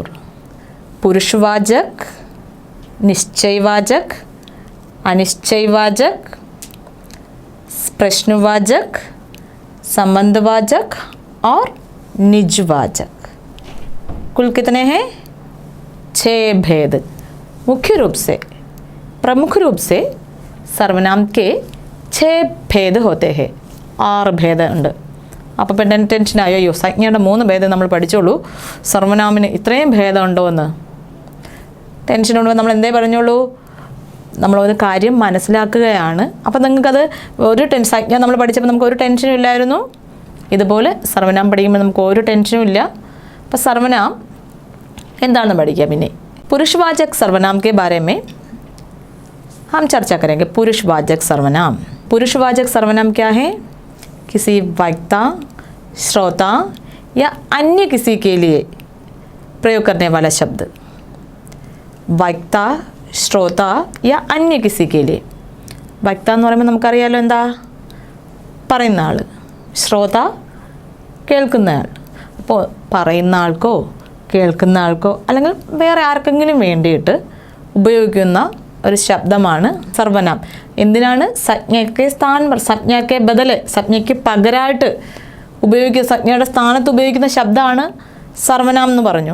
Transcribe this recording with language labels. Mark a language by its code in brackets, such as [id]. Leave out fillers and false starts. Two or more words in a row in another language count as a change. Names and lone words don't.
[hi] पुरुषवाचक, निश्चयवाचक, अनिश्चयवाचक, प्रश्नवाचक, संबंधवाचक और निजवाचक. कुल कितने हैं? 6 भेद. मुख्य रूप से, प्रमुख रूप से सर्वनाम के 6 भेद होते हैं. [ml] 6 भेद ഉണ്ട്. അപ്പോൾ പിന്നെ ടെൻഷനായോ, അയ്യോ സംജ്ഞയുടെ 3 ഭേദം നമ്മൾ പഠിച്ചോളൂ, സർവനാമിന് ഇത്രയും ഭേദമുണ്ടോ എന്ന് ടെൻഷൻ കൊണ്ട് നമ്മൾ എന്തേ പറഞ്ഞോളൂ, നമ്മളൊരു കാര്യം മനസ്സിലാക്കുകയാണ്. അപ്പോൾ നിങ്ങൾക്കത് ഒരു സംജ്ഞ നമ്മൾ പഠിച്ചപ്പോൾ നമുക്ക് ഒരു ടെൻഷനും ഇല്ലായിരുന്നു. ഇതുപോലെ സർവനാം പഠിക്കുമ്പോൾ നമുക്ക് ഒരു ടെൻഷനും ഇല്ല. അപ്പോൾ സർവനാം എന്താണെന്ന് പഠിക്കാം. [hi] പിന്നെ पुरुषवाचक सर्वनाम के बारे में हम चर्चा करेंगे. पुरुषवाचक सर्वनाम. पुरुषवाचक सर्वनाम क्या है? किसी वक्ता, श्रोता या अन्य किसी के लिए प्रयोग करने वाला शब्द. वक्ता, श्रोता या अन्य किसी के लिए. [ml] वक्ता എന്ന് പറയുമ്പോൾ നമുക്കറിയാലോ എന്താ, പറയുന്ന ആൾ. ശ്രോത കേൾക്കുന്ന ആൾ. അപ്പോൾ പറയുന്ന ആൾക്കോ കേൾക്കുന്ന ആൾക്കോ അല്ലെങ്കിൽ വേറെ ആർക്കെങ്കിലും വേണ്ടിയിട്ട് ഉപയോഗിക്കുന്ന ഒരു ശബ്ദമാണ് സർവനാം. എന്തിനാണ്? സംജ്ഞയ്ക്ക് സംജ്ഞയ്ക്ക് ബദല്, സംജ്ഞയ്ക്ക് പകരമായിട്ട് ഉപയോഗിക്കുന്ന, സംജ്ഞയുടെ സ്ഥാനത്ത് ഉപയോഗിക്കുന്ന ശബ്ദമാണ് സർവനാം എന്ന് പറഞ്ഞു.